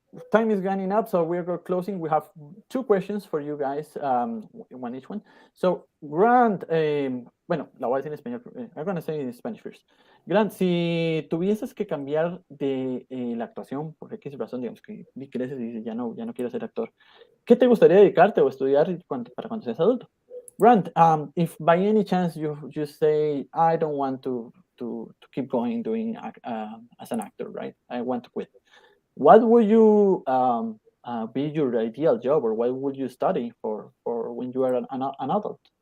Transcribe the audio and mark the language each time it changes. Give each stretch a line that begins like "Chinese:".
English: Time is running up, so we're closing. We have 2 questions for you guys, one each one.
Spanish: So, Grant, bueno, la voy a decir en español.
English: I'm going to say in Spanish first.
Spanish: Grant, si tuvieses que cambiar de la actuación, porque aquí es razón, digamos, que creces y dices, ya no quiero ser actor, ¿qué te gustaría dedicarte o estudiar para cuando seas adulto?
English: Grant, if by any chance you say, I don't want to keep going doing as an actor, right? I want to quit. What would you be your ideal job, or what would you study for when you are an adult?